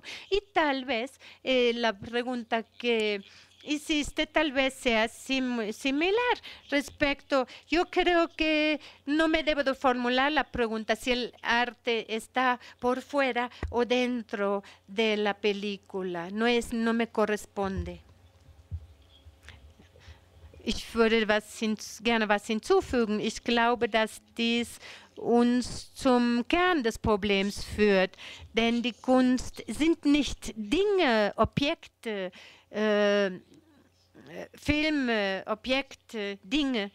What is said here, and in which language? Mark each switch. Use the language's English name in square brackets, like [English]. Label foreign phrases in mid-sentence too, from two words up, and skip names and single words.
[Spanish] Y tal vez la pregunta que hiciste tal vez sea similar respecto. Yo creo que no me debo de formular la pregunta si el arte está por fuera o dentro de la película. No me corresponde. [German] Ich würde gerne was hinzufügen. Ich glaube, dass dies uns zum Kern des Problems führt. Denn die Kunst sind nicht Dinge, Objekte, Filme, Objekte, Dinge.